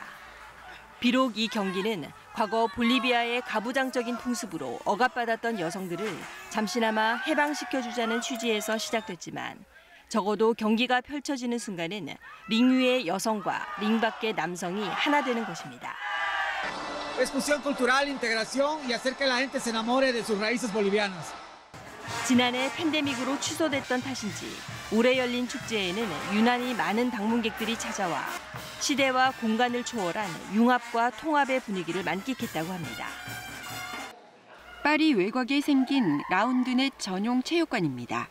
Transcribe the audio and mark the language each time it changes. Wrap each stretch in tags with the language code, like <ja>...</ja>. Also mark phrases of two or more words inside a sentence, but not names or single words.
<ko>비록 이 경기는 과거 볼리비아의 가부장적인 풍습으로 억압받았던 여성들을 잠시나마 해방시켜주자는 취지에서 시작됐지만 적어도 경기가 펼쳐지는 순간은 링 위의 여성과 링 밖의 남성이 하나 되는 것입니다.</ko> <es>Es fusión cultural, integración y hacer que la gente se enamore de sus raíces bolivianas.</es> <ko>지난해 팬데믹으로 취소됐던 탓인지 올해 열린 축제에는 유난히 많은 방문객들이 찾아와 시대와 공간을 초월한 융합과 통합의 분위기를 만끽했다고 합니다. 파리 외곽에 생긴 라운드넷 전용 체육관입니다.</ko>